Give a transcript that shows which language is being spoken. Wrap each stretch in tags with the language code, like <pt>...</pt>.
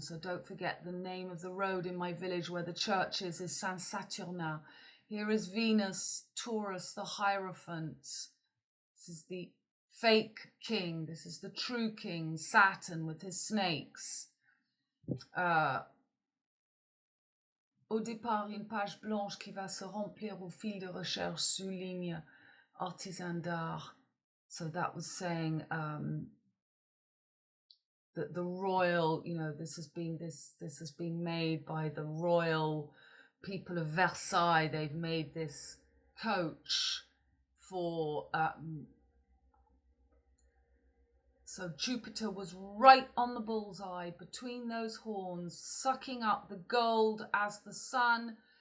<en>So don't forget the name of the road in my village where the church is Saint Saturnin. Here is Venus, Taurus, the Hierophant. This is the fake king. This is the true king, Saturn with his snakes.</en> <fr>Au départ, une page blanche qui va se remplir au fil de recherche souligne artisan d'art.</fr> <en>So that was saying that the royal, you know, this has been made by the royal people of Versailles. They've made this coach for so Jupiter was right on the bullseye between those horns, sucking up the gold as the Sun</en>